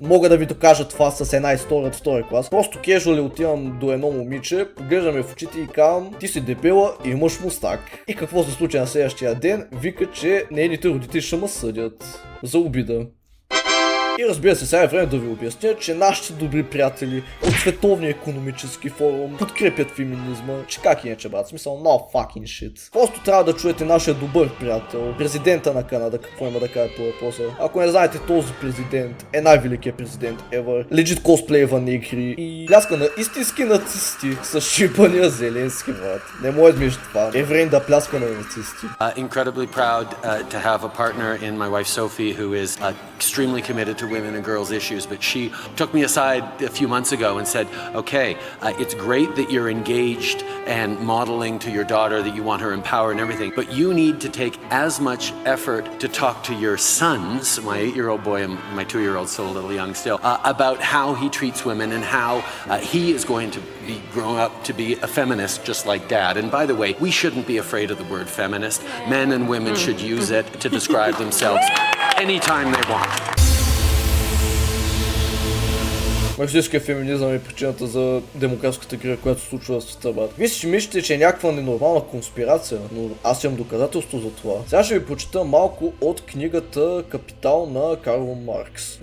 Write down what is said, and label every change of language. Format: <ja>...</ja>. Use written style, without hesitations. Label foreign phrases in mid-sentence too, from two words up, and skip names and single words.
<bg>Мога да ви докажа това с една история от втори клас. Просто кежуали отивам до едно момиче, поглеждаме в очите и казвам: ти си дебела и имаш мустак. И какво се случи на следващия ден? Вика, че нейните родители ще ме съдят за обида. И разбира се, сега е време да ви обясня, че нашите добри приятели от Световния икономически форум подкрепят феминизма, че как иначе, брат, смисъл,</bg> <en>no fucking shit.</en> <bg>Просто трябва да чуете нашия добър приятел, президента на Канада, какво има да каже по въпроса. Ако не знаете, този президент е най-великият президент</bg> <en>ever, legit</en> <bg>косплеева негри и пляска на истински нацисти с шипания Зеленски, брат. Не може да миш това. Е време да пляска на нацисти.</bg> <en>Incredibly proud to have a partner in my wife Sophie, who is extremely committed to women and girls issues, but she took me aside a few months ago and said, okay, it's great that you're engaged and modeling to your daughter that you want her empowered and everything, but you need to take as much effort to talk to your sons, my 8-year-old boy and my 2-year-old, still a little young still, about how he treats women and how he is going to be growing up to be a feminist just like dad. And by the way, we shouldn't be afraid of the word feminist. Men and women should use it to describe themselves anytime they want.</en> <bg>Марксистския феминизъм е причината за демографската криза, която се случва в света, брат. Вие си мислите, че е някаква ненормална конспирация, но аз имам доказателство за това. Сега ще ви прочита малко от книгата Капитал на Карл Маркс.</bg>